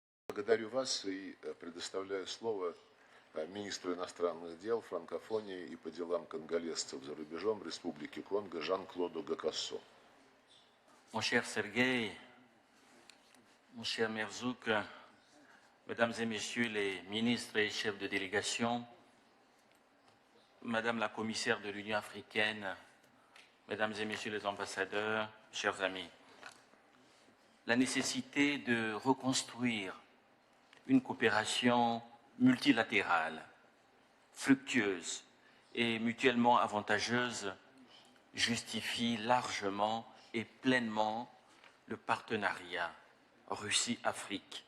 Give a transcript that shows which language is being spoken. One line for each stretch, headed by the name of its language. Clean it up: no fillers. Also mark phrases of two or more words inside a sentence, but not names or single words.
Russian: Благодарю вас и предоставляю слово министру иностранных дел, франкофонии и по делам конголезцев за рубежом Республики Конго Жан-Клоду Гакассо.
French: Mon cher Sergueï, mon cher Merzouk, Mesdames et Messieurs les ministres et chefs de délégation, Madame la commissaire de l'Union africaine, Mesdames et Messieurs les ambassadeurs, chers amis, la nécessité de reconstruire une coopération multilatérale, fructueuse et mutuellement avantageuse justifie largement et pleinement le partenariat Russie-Afrique.